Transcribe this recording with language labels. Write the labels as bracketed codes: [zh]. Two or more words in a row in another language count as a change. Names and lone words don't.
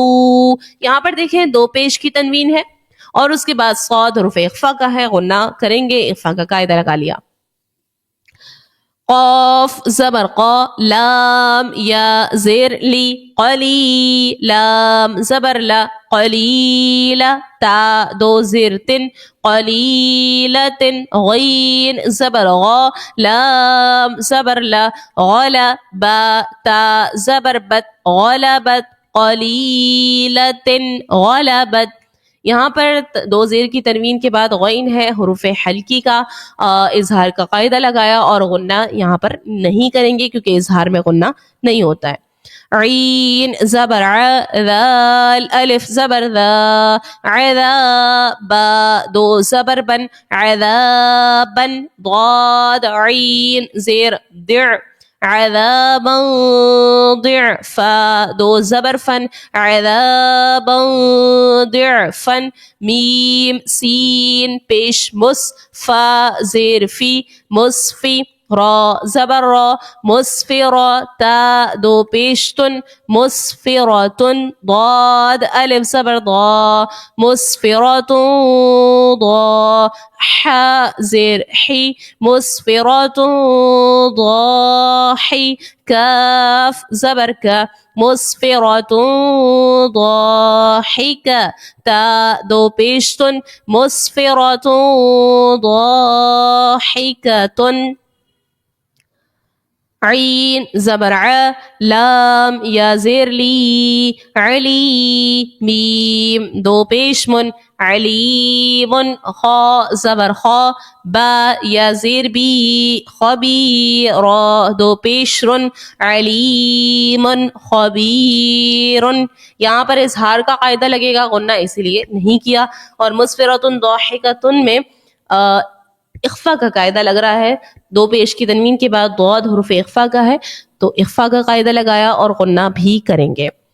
[ur] یہاں پر دیکھیں دو پیش کی تنوین ہے اور اس کے بعد صاد حروف اخفا کا ہے, غنہ کریں گے, اخفا کا قاعدہ لگا لیا. قاف زبر قا, لام یا زیر لی, قلی, لام زبر لا, قلیلا, تا دو زیر تن, قلیلتن, غین زبر غا, لام زبر لا, غلا, با تا زبر بت, [ar] غلبت, قلیلتن, غلبت. [ur] یہاں پر دو زیر کی تنوین کے بعد غین ہے, حروف حلقی کا اظہار کا قاعدہ لگایا اور غنہ یہاں پر نہیں کریں گے کیونکہ اظہار میں غنہ نہیں ہوتا ہے. عین زبر ع, ذال الف زبر ذا, عذا با دو زبر بن, عذابن, ضاد عین زیر دع, عذابا ضعفا دو زبر فن, [ar] عذابا ضعفا, [ur] میم سین پیش مس, فا زیر فی, مصفی, را زبر را مسفرة تا دو پیشتن مسفرة ضاد الف زبر ضا [ar] مسفرة ضا [ur] ح زیر حی مسفرة ضاحی کاف زبر کا [ar] مسفرة ضاحکة [ur] تا دو پیشتن مسفرة [ar] ضاحكة [ur] عین زبر ع لام یا زیر لی علی میم دو پیشمن علیم خا زبر خا با یا زیر بی خبیر دو پیشرن [ar] علیم خبیر. [ur] یہاں پر اظہار کا قاعدہ لگے گا، غنہ اسی لیے نہیں کیا. اور [ar] مسفرۃ ضاحکۃ [ur] میں اخفا کا قاعدہ لگ رہا ہے، دو پیش کی تنوین کے بعد ضاد حروف اخفا کا ہے تو اخفا کا قاعدہ لگایا اور غنہ بھی کریں گے.